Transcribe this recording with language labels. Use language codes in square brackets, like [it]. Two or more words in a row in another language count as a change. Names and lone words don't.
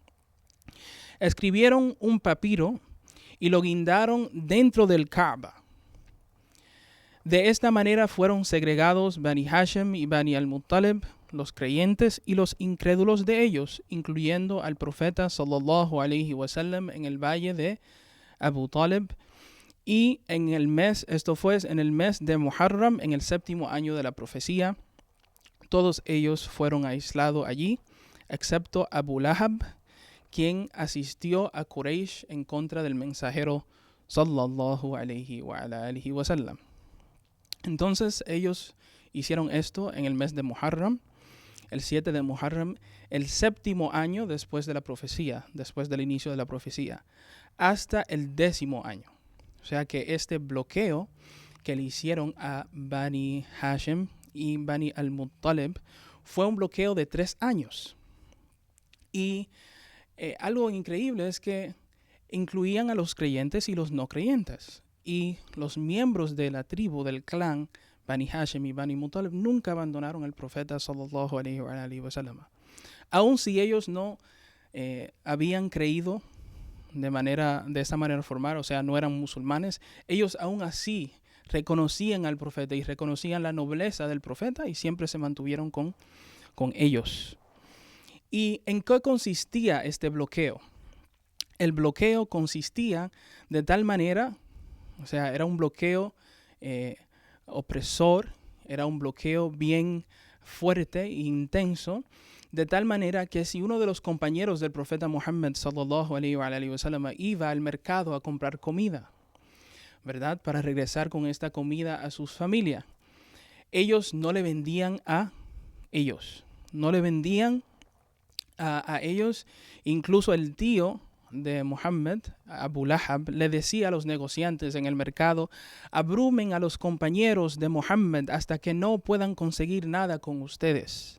[es] Escribieron un papiro y lo guindaron dentro del Kaaba. De esta manera fueron segregados Bani Hashim y Bani al-Muttalib, los creyentes y los incrédulos de ellos, incluyendo al profeta [ar] صلى الله عليه وسلم [es] en el valle de Abu Talib. Y esto fue en el mes de Muharram, en el 7º año de la profecía. Todos ellos fueron aislados allí, excepto Abu Lahab, quien asistió a Quraysh en contra del mensajero [ar] صلى الله عليه وسلم. [es] Entonces ellos hicieron esto en el mes de Muharram, el 7 de Muharram, el 7º año después de la profecía, después del inicio de la profecía, hasta el 10º año. O sea que este bloqueo que le hicieron a Bani Hashim y Bani al-Muttalib fue un bloqueo de 3 años. Y algo increíble es que incluían a los creyentes y los no creyentes. Y los miembros de la tribu, del clan Bani Hashim y Bani Muttalib, nunca abandonaron al profeta [ar] صلى الله عليه وسلم. [es] Aun si ellos no habían creído de esa manera formal, o sea, no eran musulmanes, ellos aún así reconocían al profeta y reconocían la nobleza del profeta y siempre se mantuvieron con ellos. ¿Y en qué consistía este bloqueo? El bloqueo consistía de tal manera, o sea, era un bloqueo opresor, era un bloqueo bien fuerte e intenso, de tal manera que si uno de los compañeros del profeta Muhammad [ar] صلى الله عليه وسلم [es] iba al mercado a comprar comida, ¿verdad?, para regresar con esta comida a sus familias, ellos no le vendían a ellos, incluso el tío de Muhammad, Abu Lahab, le decía a los negociantes en el mercado: abrumen a los compañeros de Muhammad hasta que no puedan conseguir nada con ustedes.